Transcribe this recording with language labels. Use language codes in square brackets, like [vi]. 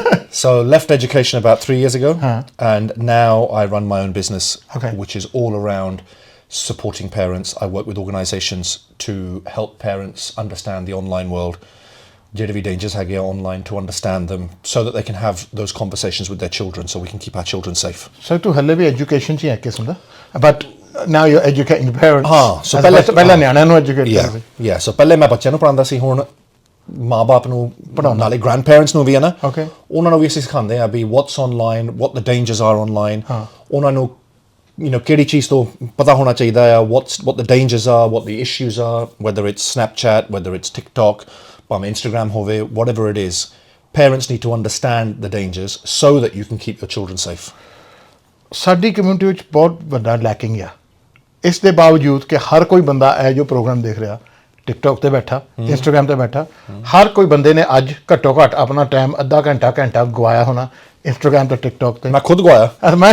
[en] So left education about 3 years ago and now I run my own business which is all around supporting parents. I work with organisations to help parents understand the online world. [pa] ਜਿਹੜੇ ਵੀ dangers ਹੈਗੇ [en] online to understand them so that they can have those conversations with their children so we can keep our children safe. [pa] So ਤੂੰ ਹਲੇ ਵੀ education 'ਚ ਹੀ ਹੈ ਕਿਸਮ ਦਾ [en] but now you're educating the parents. so [pa] ਪਹਿਲਾਂ ਨਿਆਣਿਆਂ ਨੂੰ educate ਕਰਦੇ ਸੀ. So ਪਹਿਲੇ ਮੈਂ ਬੱਚਿਆਂ ਨੂੰ ਪੜ੍ਹਾਉਂਦਾ ਸੀ ਹੁਣ ਮਾਂ-ਬਾਪ ਨੂੰ ਪੜ੍ਹਾਉਣ ਨਾਲੇ grandparents ਨੂੰ ਵੀ ਹੈ ਨਾ ਉਹਨਾਂ ਨੂੰ ਵੀ ਅਸੀਂ ਸਿਖਾਉਂਦੇ ਆ ਵੀ [en] what's online, what the dangers are online. [pa] ਉਹਨਾਂ ਨੂੰ ਕਿਹੜੀ ਚੀਜ਼ ਤੋਂ ਪਤਾ ਹੋਣਾ ਚਾਹੀਦਾ ਆ [en] what the dangers are, what the issues are, whether it's Snapchat, whether it's TikTok, [pa] ਭਾਵੇਂ Instagram ਹੋਵੇ, [en] whatever it is. Parents need to understand the dangers so that you can keep your children safe. [pa] ਸਾਡੀ community ਵਿੱਚ ਬਹੁਤ ਵੱਡਾ lacking ਆ. ਇਸ ਦੇ ਬਾਵਜੂਦ ਕਿ ਹਰ ਕੋਈ ਬੰਦਾ ਇਹ ਜੋ ਪ੍ਰੋਗਰਾਮ ਦੇਖ ਰਿਹਾ ਟਿਕਟੋਕ ਤੇ ਬੈਠਾ, ਇੰਸਟਾਗ੍ਰਾਮ ਤੇ ਬੈਠਾ। ਹਰ ਕੋਈ ਬੰਦੇ ਨੇ ਅੱਜ ਘੱਟੋ ਘੱਟ ਆਪਣਾ ਟਾਈਮ ਅੱਧਾ ਘੰਟਾ ਗਵਾਇਆ ਹੋਣਾ ਇੰਸਟਾਗ੍ਰਾਮ ਤੇ ਟਿਕਟੋਕ ਤੇ। ਮੈਂ ਖੁਦ ਗਵਾਇਆ,